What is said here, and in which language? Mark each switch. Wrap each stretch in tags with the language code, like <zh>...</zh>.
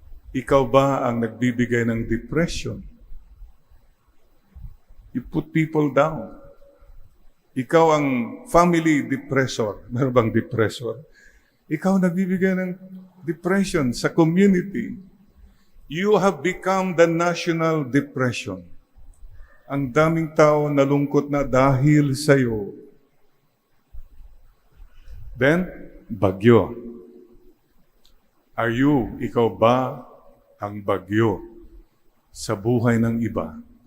<tl>Ikaw ba ang nagbibigay ng depression?</tl> <en>You put people down.</en> <tl>Ikaw ang</tl> <en>family depressor.</en> <tl>Meron bang depressor? Ikaw nagbibigay ng depression sa community.</tl> <en>You have become the national depression.</en> <tl>Ang daming tao nalungkot na dahil sa'yo. Then, bagyo. Ikaw ba ang bagyo sa buhay ng iba?</tl>